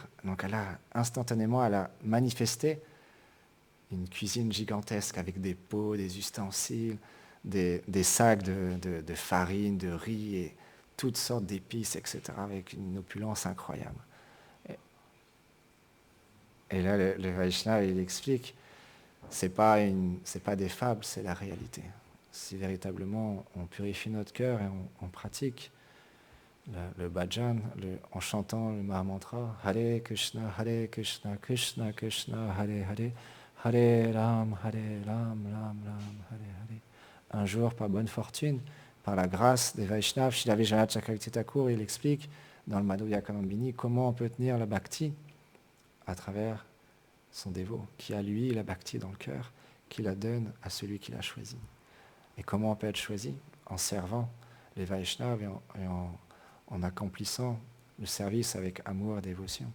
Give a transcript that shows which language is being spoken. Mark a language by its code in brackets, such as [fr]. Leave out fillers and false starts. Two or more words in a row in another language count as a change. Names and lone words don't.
[fr] Donc instantanément, elle a manifesté une cuisine gigantesque avec des pots, des ustensiles, des sacs de farine, de riz et toutes sortes d'épices, etc., avec une opulence incroyable. Et là, le Vaishnava, il explique, c'est pas des fables, c'est la réalité. Si véritablement on purifie notre cœur et on pratique le bhajan, en chantant le Mahamantra, Hare Krishna, Krishna Krishna, Hare Hare, Hare Ram, Ram Ram, Hare Hare. Un jour, par bonne fortune, par la grâce des Vaishnavas, Srila Vijayanath Chakravarti Thakur, il explique dans le Madhurya Kalambini comment on peut tenir la bhakti à travers son dévot, qui a lui la bhakti dans le cœur, qui la donne à celui qui l'a choisi. Et comment on peut être choisi? En servant les Vaishnavas et en accomplissant le service avec amour et dévotion.